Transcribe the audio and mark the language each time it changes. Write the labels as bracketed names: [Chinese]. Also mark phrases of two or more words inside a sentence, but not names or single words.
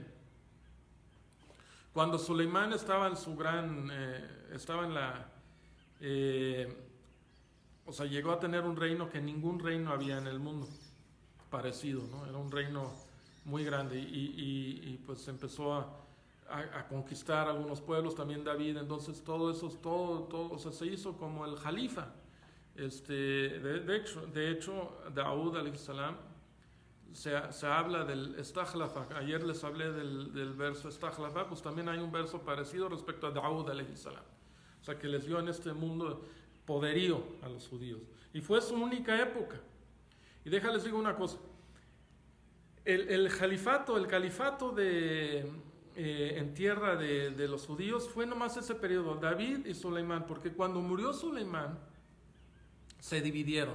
[Spanish] Cuando Soleimán estaba en su estaba en o sea, llegó a tener un reino que ningún reino había en el mundo parecido, ¿no? Era un reino muy grande, y pues empezó a conquistar algunos pueblos, también David. Entonces todo eso, o sea, se hizo como el jalifa. De hecho, [Arabic] داود عليه السلام, [Spanish] se habla del Estakhlafa. Ayer les hablé del verso Estakhlafa, pues también hay un verso parecido respecto a Daud [Arabic] عليه السلام. [Spanish] O sea, que les dio en este mundo poderío a los judíos. Y fue su única época. Y déjales digo una cosa. El califato en tierra de los judíos fue nomás ese periodo, David y Soleimán, porque cuando murió Soleimán se dividieron.